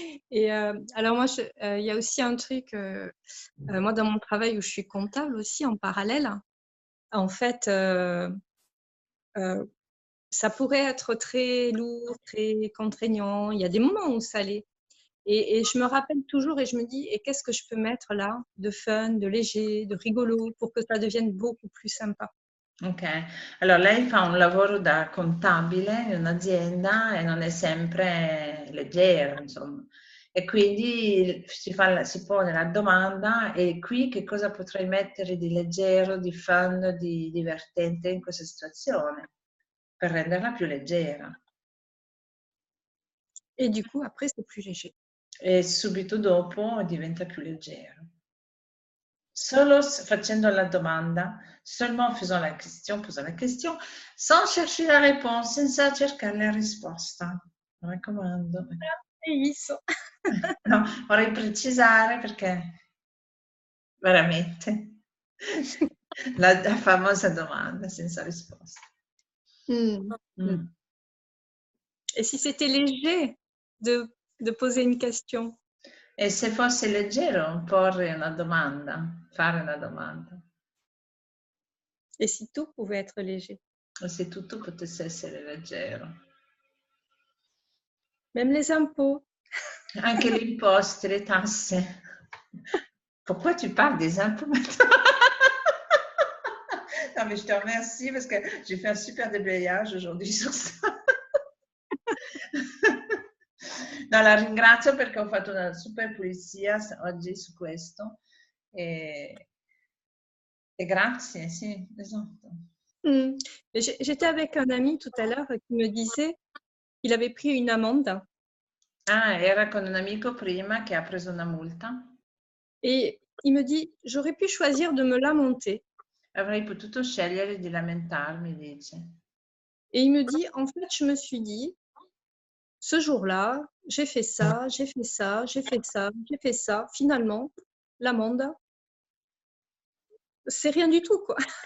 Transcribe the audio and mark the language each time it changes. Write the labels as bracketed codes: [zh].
[fr] Et alors moi, il y a aussi un truc, moi dans mon travail où je suis comptable aussi en parallèle, en fait, ça pourrait être très lourd, très contraignant. Il y a des moments où ça l'est. Et je me rappelle toujours et je me dis, et qu'est-ce que je peux mettre là de fun, de léger, de rigolo pour que ça devienne beaucoup plus sympa. [it] Ok, allora lei fa un lavoro da contabile in un'azienda e non è sempre leggero, insomma. E quindi si pone la domanda, e qui che cosa potrei mettere di leggero, di fun, di divertente in questa situazione, per renderla più leggera. [fr] Et du coup, après, c'est plus léger. [it] E subito dopo diventa più leggero. Solo facendo la domanda, [fr] seulement en faisant la question, posant la question, sans chercher la réponse, [it] senza cercare la risposta. Mi raccomando. No, vorrei precisare perché veramente la famosa domanda senza risposta. Mm. [fr] Et si c'était léger de poser une question? [it] E se fosse leggero porre una domanda, fare una domanda. [fr] Et si tout pouvait être léger? [it] O se tutto potesse essere leggero. [fr] Même les impôts. [it] Anche le imposte, le tasse. [fr] Pourquoi tu parles des impôts maintenant? Non, mais je te remercie parce que j'ai fait un super déblayage aujourd'hui sur ça. [it] No, la ringrazio perché ho fatto una super pulizia oggi su questo. E grazie, sì, esatto. [fr] J'étais avec un ami tout à l'heure qui me disait qu'il avait pris une amende. [it] Ah, era con un amico prima che ha preso una multa. [fr] Et il me dit, j'aurais pu choisir de me lamenter. [it] Avrei potuto scegliere di lamentarmi, dice. [fr] Et il me dit, en fait, je me suis dit, ce jour-là, j'ai fait ça, j'ai fait ça, j'ai fait ça, j'ai fait ça. Finalement, l'amende, c'est rien du tout, quoi.